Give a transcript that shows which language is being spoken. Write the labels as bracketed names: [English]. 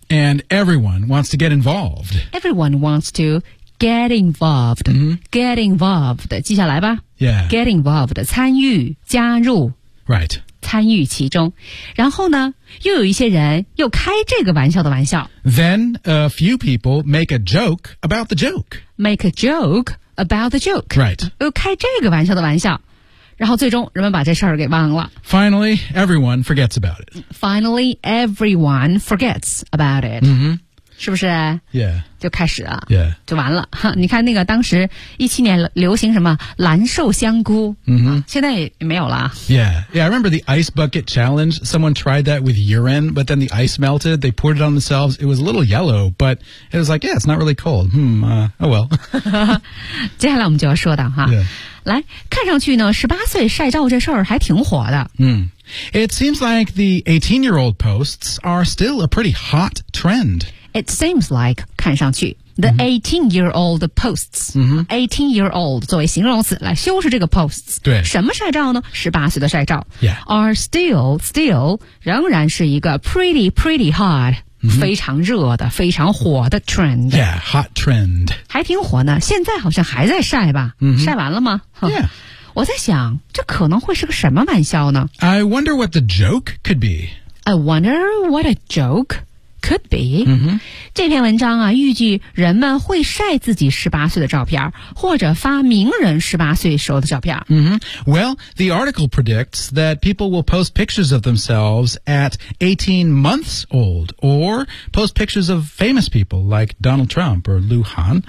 [English] And everyone wants to get involved. Everyone wants to,Get involved,、 mm-hmm. get involved, [Chinese] 记下来吧。 [English] Yeah. Get involved, [Chinese] 参与加入。 [English] Right. [Chinese] 参与其中。然后呢又有一些人又开这个玩笑的玩笑。 [English] Then a few people make a joke about the joke. Make a joke about the joke. Right. [Chinese] 又开这个玩笑的玩笑。然后最终人们把这事儿给忘了。 [English] Finally, everyone forgets about it. Finally, everyone forgets about it.、 Mm-hmm. [Chinese] 是不是 [English] yeah [Chinese] 就开始了 [English] yeah [Chinese] 就完了哈你看那个当时17年流行什么蓝瘦香菇、 mm-hmm. 现在也没有了 [English] yeah yeah I remember the ice bucket challenge someone tried that with urine but then the ice melted they poured it on themselves it was a little yellow but it was like yeah it's not really cold oh well [Chinese] 接下来我们就要说到哈、 [English] yeah. [Chinese] 来看上去呢18岁晒照这事儿还挺火的 [English] 嗯、it seems like the 18-year-old posts are still a pretty hot trend It seems like, [Chinese] 看上去 [English] the、mm-hmm. 18-year-old posts,、 mm-hmm. [Chinese] 18-year-old 作为形容词来修饰这个 posts, 对什么晒照呢 ?18 岁的晒照、 [English] yeah. are still, [Chinese] 仍然是一个 [English] pretty hot,、 mm-hmm. [Chinese] 非常热的非常火的 trend. [English] Yeah, hot trend. [Chinese] 还挺火呢现在好像还在晒吧、 mm-hmm. 晒完了吗 [English] Yeah. [Chinese] 我在想这可能会是个什么玩笑呢 [English] ?I wonder what the joke could be. I wonder what a joke? Could be.、 Mm-hmm. [Chinese] 这篇文章啊，预计人们会晒自己十八岁的照片，或者发名人十八岁时候的照片。 Mm-hmm. [English] Well, the article predicts that people will post pictures of themselves at 18 months old, or post pictures of famous people like Donald Trump or Liu Han.